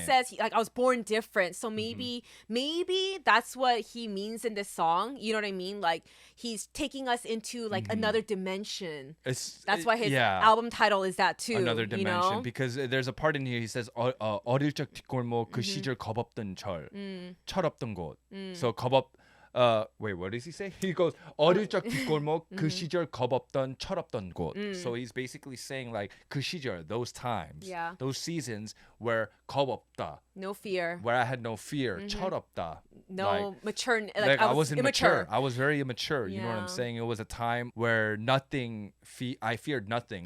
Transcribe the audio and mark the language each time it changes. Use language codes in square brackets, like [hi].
[en] he says like I was born different. So maybe that's what he means in this song. You know what I mean? Like he's taking us into like another dimension. That's why his album title is that too. Another dimension, You know? because there's a part in here he says [ko] 어릴 적 뒷골목 그 시절 겁없던 철없던 곳. [en] So wait, what does he say? He goes [ko] 어릴 적 뒷골목 그 시절 겁없던 철없던 곳. [en] So he's basically saying like [ko] 그 시절, [en] those times, Yeah. those seasons where 겁없다, No fear. where I had no fear, 철없다, no mature. Like I was immature. immature. I was very immature. You know what I'm Yeah. saying? It was a time where I feared nothing.